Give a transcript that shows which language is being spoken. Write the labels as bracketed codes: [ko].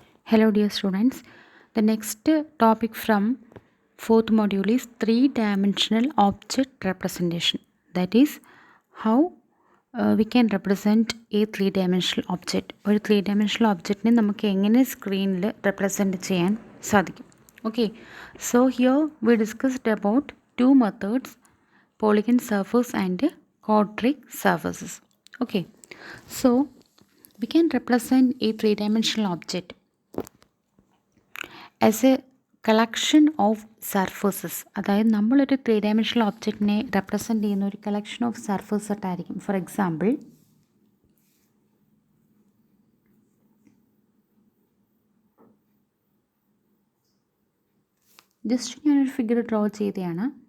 [en] Hello dear students, the next topic from fourth module is three-dimensional object representation. That is how we can represent a three-dimensional object. [ml] ഒരു three-dimensional objectനെ നമുക്ക് എങ്ങനെ സ്ക്രീനിൽ represent ചെയ്യാൻ സാധിക്കും. [en] Okay, so here we discussed about two methods, polygon surface and quadric surfaces. Okay, so we can represent a three-dimensional object as a collection of surfaces. [ml] അതായത് നമ്മളൊരു three dimensional ഒബ്ജക്റ്റിനെ represent ചെയ്യുന്ന ഒരു കളക്ഷൻ ഓഫ് സർഫേസ് ആയിട്ടായിരിക്കും. For example, just ഞാനൊരു figure draw ചെയ്തതാണ്.